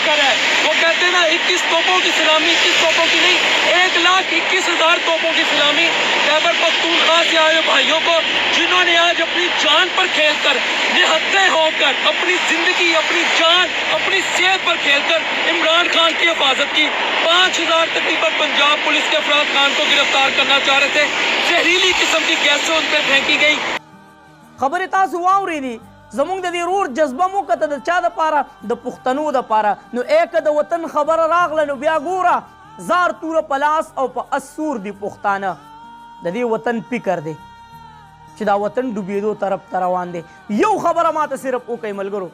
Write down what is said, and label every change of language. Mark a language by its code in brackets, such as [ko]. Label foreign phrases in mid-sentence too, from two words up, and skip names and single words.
[ur] کر رہا ہے وہ کہتے ہیں نا 21 توپوں کی سلامی 21 توپوں کی نہیں 1,21,000 توپوں کی سلامی خیبر پختونخوا سے آئے ہوئے بھائیوں کو جنہوں نے آج اپنی جان پر کھیل کر نہتے ہو کر اپنی زندگی اپنی جان اپنی صحت پر کھیل کر عمران خان کی حفاظت کی 5,000 تقریباً پنجاب پولیس کے افراد خان کو گرفتار کرنا چاہ رہے تھے زہریلی قسم کی گیسیں ان پر پھینکی گئی [ps] خبرې تاسو واورېدې زموږ د دې رور جذبه مو کته د چا دپاره د پښتنو دپاره نو ایکه د وطن خبره راغله نو بیا ګوره زار توره په لاس او په اسور دي پښتانه د دې وطن فکر دی چې دا وطن ډوبېدو طرف ته روان دی یو خبره ماته صرف وکئ ملګرو